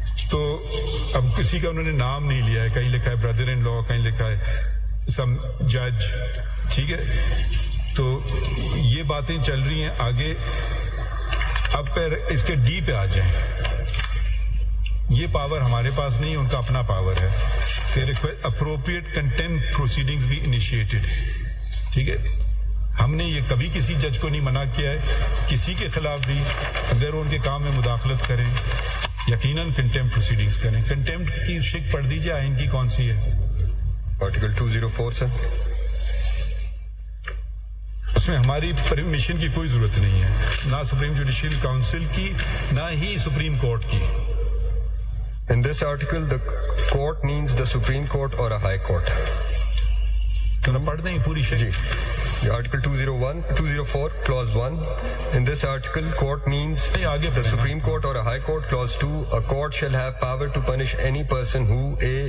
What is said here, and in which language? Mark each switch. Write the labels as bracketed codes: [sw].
[ur] تو اب کسی کا انہوں نے نام نہیں لیا ہے، کہیں لکھا ہے [en] brother in law, [ur] کہیں لکھا ہے [en] سم جج. [ur] ٹھیک ہے. تو یہ باتیں چل رہی ہیں آگے. اب پھر اس کے ڈی پہ آ جائیں. یہ پاور ہمارے پاس نہیں، ان کا اپنا پاور ہے. [en] Appropriate contempt proceedings بھی initiated. [ur] ٹھیک ہے. ہم نے یہ کبھی کسی جج کو نہیں منع کیا ہے کسی کے خلاف بھی اگر ان کے کام میں مداخلت کریں یقیناً کنٹیمپٹ پروسیڈنگز کریں. کنٹیمپٹ کی شک پڑھ دیجیے آئین کی کون سی ہے؟ آرٹیکل 204 سے. اس میں ہماری پرمیشن کی کوئی ضرورت نہیں ہے، نہ سپریم جوڈیشل کاؤنسل کی نہ ہی سپریم کورٹ کی. [en] In this article, the court means the Supreme Court or a High Court. [ur] پڑھ دیں پوری شک. [en] جی. Article 204, Clause 1. In this article, court means the Supreme Court or a High Court. Clause 2, a court shall have power to punish any person who A.